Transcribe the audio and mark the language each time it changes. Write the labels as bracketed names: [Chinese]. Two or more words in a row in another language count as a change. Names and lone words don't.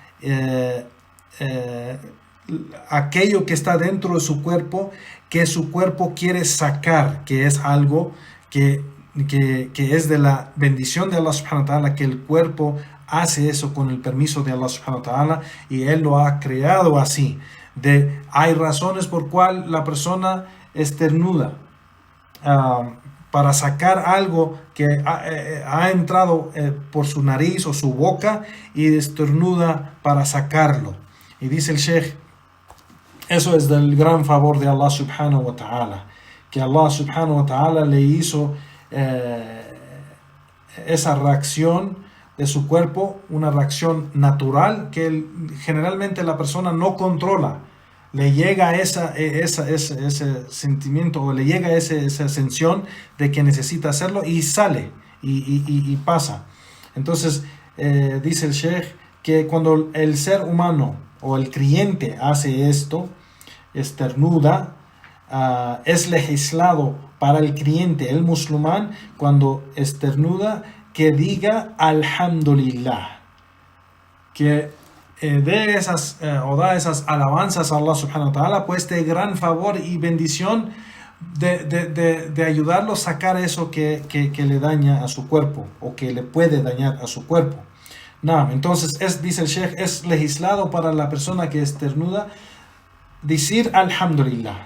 [Spanish] aquello que está dentro de su cuerpo, que su cuerpo quiere sacar, que es algo que es de la bendición de Allah [Arabic] سبحانه وتعالى, [Spanish] que el cuerpo hace eso con el permiso de Allah [Arabic] سبحانه وتعالى, [Spanish] y Él lo ha creado así. Hay razones por cual la persona esternuda, para sacar algo que ha entrado por su nariz o su boca, y estornuda para sacarlo. Y dice el Sheikh, eso es del gran favor de Allah [Arabic] سبحانه وتعالى, [Spanish] que Allah [Arabic] سبحانه وتعالى [Spanish] le hizo esa reacción de su cuerpo, una reacción natural que generalmente la persona no controla. Le llega ese sentimiento, o le llega esa sensación de que necesita hacerlo, y sale y pasa. Entonces dice el Sheikh que cuando el ser humano o el creyente hace esto, esternuda, es legislado para el creyente, el musulmán, cuando esternuda, que diga alhamdulillah, que dé esas da esas alabanzas a Allah [Arabic] سبحانه وتعالى, [Spanish] pues de gran favor y bendición de ayudarlo a sacar eso que le daña a su cuerpo, o que le puede dañar a su cuerpo. Entonces dice el Sheikh, es legislado para la persona que esternuda decir alhamdulillah.